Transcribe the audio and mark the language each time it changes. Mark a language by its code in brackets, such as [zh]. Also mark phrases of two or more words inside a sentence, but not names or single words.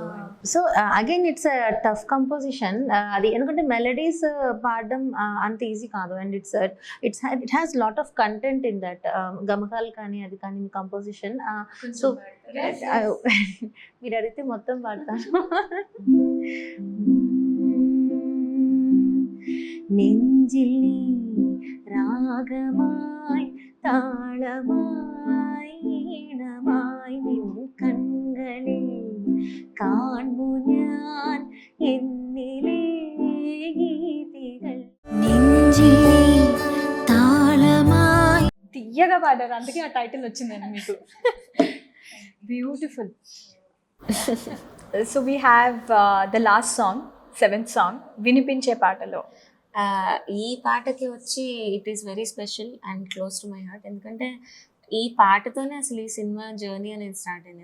[en] So again it's tough composition [te] అది, ఎందుకంటే మెలడీస్ పాడడం అంత ఈజీ కాదు [en] and it has lot of content in that, [te] గమకాలు కానీ అది కానీ కంపోజిషన్. సో మీరు అడిగితే మొత్తం పాడతాను. [ml] നെഞ്ചിൽ രാഗമായി താളമായി ഈണമായി നിൻ കണ്ണുകളിൽ കാണു ഞാൻ എന്നിലെ ഗീതികൾ നെഞ്ചിൽ താളമായി. [te] తీయగా పాడారు, అందుకే ఆ టైటిల్ వచ్చిందండి మీకు. బ్యూటిఫుల్. [en] So we have the last song, 7th song, [te] వినిపించే పాటలో. ఈ పాటకి వచ్చి [en] it is very special and close to my heart, [te] ఎందుకంటే ఈ పాటతోనే అసలు ఈ సినిమా జర్నీ అనేది స్టార్ట్ అయింది.